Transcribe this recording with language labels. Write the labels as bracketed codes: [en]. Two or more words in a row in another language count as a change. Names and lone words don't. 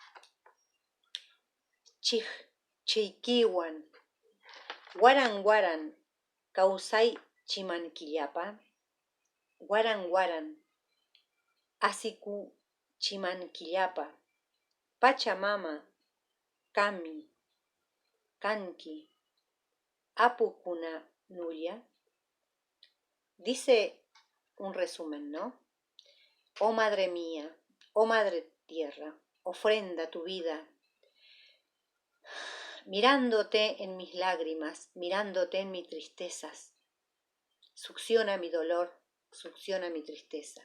[qu] chiqchiykiwan, waran waran kawsaychiman killapa, waran waran asikuchiman killapa, Pachamama kami kanki, apukuna nulla. [es] Dice un resumen, ¿no? Oh Madre mía, oh Madre Tierra, ofrenda tu vida, mirándote en mis lágrimas, mirándote en mis tristezas, succiona mi dolor, succiona mi tristeza.